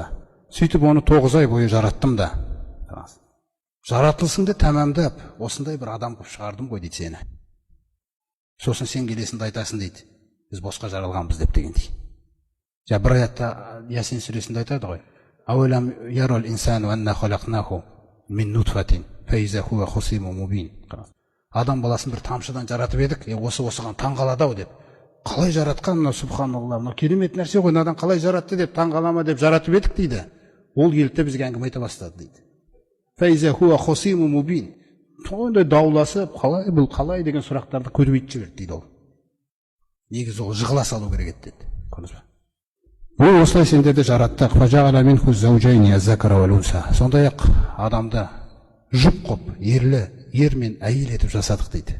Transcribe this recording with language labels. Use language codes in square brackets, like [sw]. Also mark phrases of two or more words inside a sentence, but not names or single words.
[kk] Сөйтіп оны 9 ай бойы жараттым да. Жаратылысыңды тәмамдап, осындай бір адам қылып шығардым ғой дейді сені. Сосын сен келесіңді айтасың дейді. Біз босқа жаралғанбыз деп дегендей. Бір аятта Ясин сүресінде айтады ғой. [ar] أولم ير الإنسان أنا خلقناه من نطفة فإذا هو خصيم مبين. [kk] Адам баласын бір тамшыдан жаратып едік, осыған таңғалады-ау деп. Қалай жаратқан, субханалла, мына керемет нәрсе ғой, надан қалай жаратты деп таңғалама деп жаратып едік дейді. Ол келді бізге әңгіме айта бастады дейді. [ar] فإذا هو خصيم مبين. [kk] Сондай дауласып, қалай бұл, қалай деген сұрақтарды көбейтіп жіберді дейді ол. Негізі ол жығыла салу керек еді деді. Көрдіңіз бе? Ол осылай сендерді жараттық. [ar] فجعل منه الزوجين الذكر والأنثى. [kk] Сондай-ақ адамды жұп қып, ер мен әйел етіп жасадық дейді.